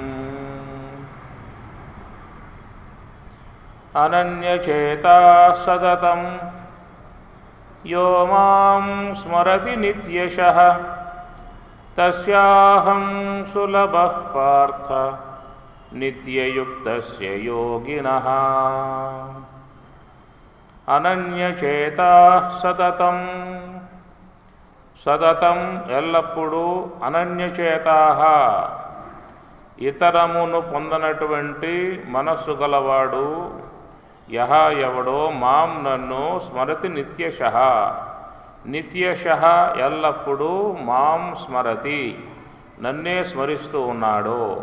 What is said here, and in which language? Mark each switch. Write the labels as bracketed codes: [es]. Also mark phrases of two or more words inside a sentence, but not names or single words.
[sa] अनन्यचेताः सततं यो मां स्मरति नित्यशः तस्याहं सुलभः पार्थ नित्ययुक्तस्य योगिनः। अनन्यचेताः सततं [te] సతతం ఎల్లప్పుడూ అనన్యచేతాః ఇతరమును పొందనటువంటి మనస్సు గలవాడు యహ ఎవడో మాం నన్ను [sa] స్మరతి నిత్యశః నిత్యశః [te] ఎల్లప్పుడూ [sa] మాం స్మరతి [te] నన్నే స్మరిస్తూ ఉన్నాడు